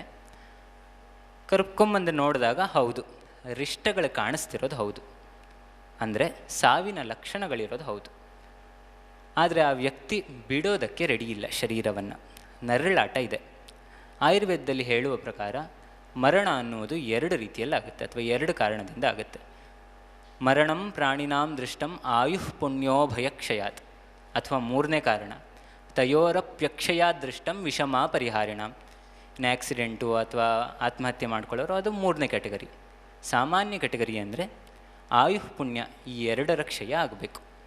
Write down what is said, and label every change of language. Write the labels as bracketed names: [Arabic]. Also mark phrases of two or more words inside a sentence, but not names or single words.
[Kannada] ಕರ್ಕೊಂಬಂದು ನೋಡಿದಾಗ ಹೌದು, ರಿಷ್ಟಗಳು ಕಾಣಿಸ್ತಿರೋದು ಹೌದು, ಅಂದರೆ ಸಾವಿನ ಲಕ್ಷಣಗಳಿರೋದು ಹೌದು. ಆದರೆ ಆ ವ್ಯಕ್ತಿ ಬಿಡೋದಕ್ಕೆ ರೆಡಿ ಇಲ್ಲ ಶರೀರವನ್ನು. ನರಳಾಟ ಇದೆ. ಆಯುರ್ವೇದದಲ್ಲಿ ಹೇಳುವ ಪ್ರಕಾರ ಮರಣ ಅನ್ನುವುದು 2 ರೀತಿಯಲ್ಲಿ ಆಗುತ್ತೆ, ಅಥವಾ 2 ಕಾರಣದಿಂದ ಆಗುತ್ತೆ. [Sanskrit] ಮರಣಂ ಪ್ರಾಣಿನಾಂ ದೃಷ್ಟಂ ಆಯುಃ ಪುಣ್ಯೋ ಭಯಕ್ಷಯಾತ್, [Kannada] ಅಥವಾ 3ನೇ ಕಾರಣ [Sanskrit] ತಯೋರಪ್ಯಕ್ಷಯಾತ್ ದೃಷ್ಟಂ ವಿಷಮ ಪರಿಹಾರಿಣಾಂ. [Kannada] ಇನ್ನು ಆಕ್ಸಿಡೆಂಟು ಅಥವಾ ಆತ್ಮಹತ್ಯೆ ಮಾಡ್ಕೊಳ್ಳೋರು ಅದು 3ನೇ ಕ್ಯಾಟಗರಿ. ಸಾಮಾನ್ಯ ಕ್ಯಾಟಗರಿ ಅಂದರೆ ಆಯುಃ ಪುಣ್ಯ ಈ 2ರ ಕ್ಷಯ ಆಗಬೇಕು.